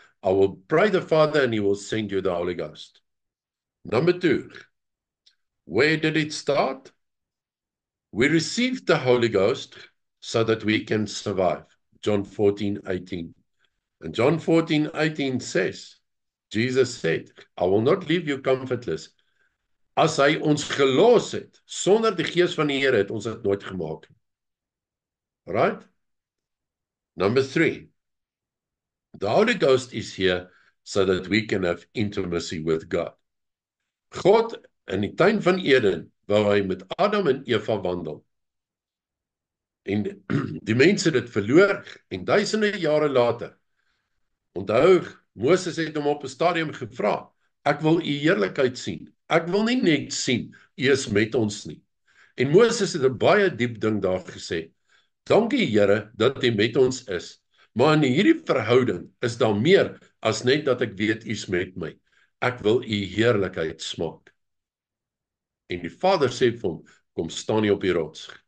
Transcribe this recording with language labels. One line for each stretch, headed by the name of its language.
English: I will pray the Father and he will send you the Holy Ghost. Number 2, where did it start? We received the Holy Ghost so that we can survive. John 14:18. And John 14:18 says, Jesus said, I will not leave you comfortless.
Afrikaans: As hy ons gelos het, sonder die Gees van die Here het ons dit nooit gemaak.
English: Right? Number 3, the Holy Ghost is here so that we can have intimacy with God.
Afrikaans: God in die tuin van Eden wou hy met Adam en Eva wandel. En die mense het dit verloor en duisende jare later, onthou, Moses het hom op 'n stadium gevra, ek wil u heerlikheid sien. Ek wil nie net sien, u is met ons nie. En Moses het 'n baie diep ding daar gesê. Dankie Here dat u met ons is, maar in hierdie verhouding is daar meer as net dat ek weet u is met my. Ek wil u heerlikheid smaak. En die Vader sê vir hom, kom staan hier op die rots.